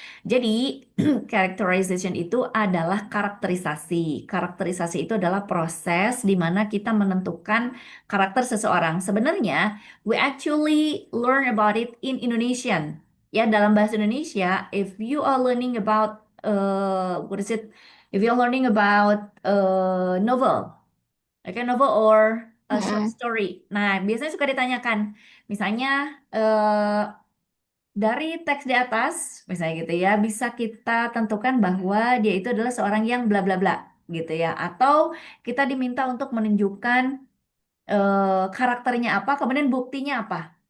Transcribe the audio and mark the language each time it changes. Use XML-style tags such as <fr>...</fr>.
<id>Jadi characterization itu adalah karakterisasi. Karakterisasi itu adalah proses di mana kita menentukan karakter seseorang. Sebenarnya</id> <en>we actually learn about it in Indonesian.</en> <id>Ya, dalam bahasa Indonesia,</id> <en>if you are learning about what is it? If you're learning about novel, like a novel or a short Mhm. story.</en> <id>Nah, biasanya suka ditanyakan, misalnya dari teks di atas, misalnya gitu ya, bisa kita tentukan bahwa dia itu adalah seorang yang bla bla bla, gitu ya. Atau kita diminta untuk menunjukkan karakternya apa, kemudian buktinya apa.</id>